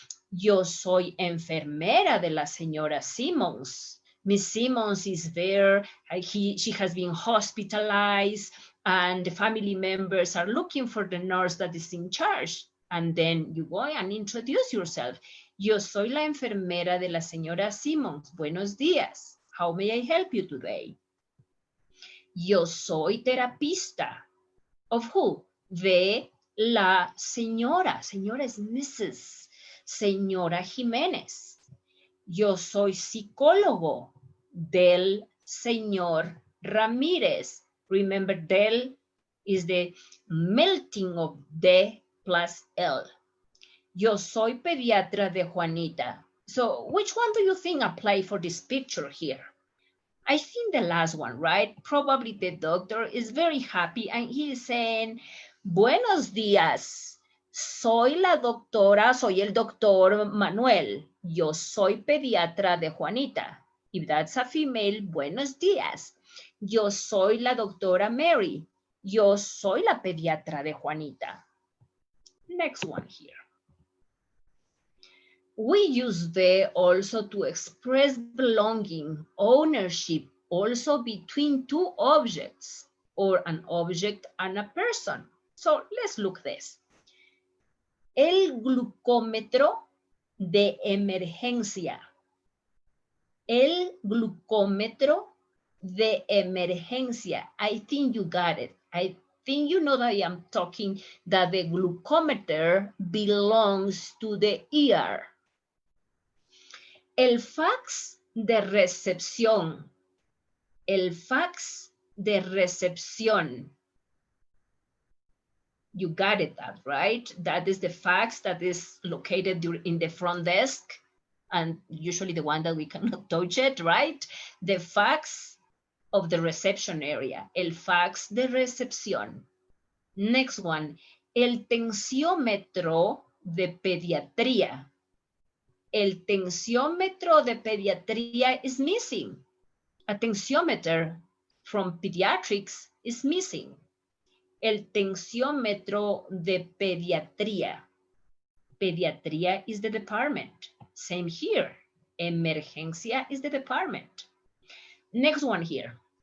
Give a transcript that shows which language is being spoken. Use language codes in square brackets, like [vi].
[es] Yo soy enfermera de la señora Simmons. [en] Miss Simmons is there. She has been hospitalized, and the family members are looking for the nurse that is in charge. And then you go and introduce yourself. [es] Yo soy la enfermera de la señora Simmons. Buenos días. [en] How may I help you today? [es] Yo soy terapista. [en] Of who? [es] De la señora. Señora [en] is Mrs. [es] Señora Jiménez. Yo soy psicólogo del señor Ramírez. [en] Remember, del is the melting of de plus L. [es] Yo soy pediatra de Juanita. [en] So which one do you think apply for this picture here? I think the last one, right? Probably the doctor is very happy and he is saying, [es] buenos días. Soy la doctora, soy el doctor Manuel. Yo soy pediatra de Juanita. [en] If that's a female, [es] buenos días. Yo soy la doctora Mary. Yo soy la pediatra de Juanita. [en] Next one here. We use the also to express belonging, ownership, also between two objects or an object and a person. So let's look this. [es] El glucómetro de emergencia. El glucómetro de emergencia. [en] I think you got it. I think you know that I am talking that the glucometer belongs to the ER. [es] El fax de recepción. El fax de recepción. [en] You got it, that, right? That is the fax that is located in the front desk, and usually the one that we cannot touch it, right? The fax of the reception area. [es] El fax de recepción. [en] Next one. [es] El tensiómetro de pediatría. El tensiómetro de pediatría [en] is missing. A tensiometer from pediatrics is missing. [es] El tensiómetro de pediatría. [en] Pediatría is the department. Same here. Emergencia is the department. Next one here.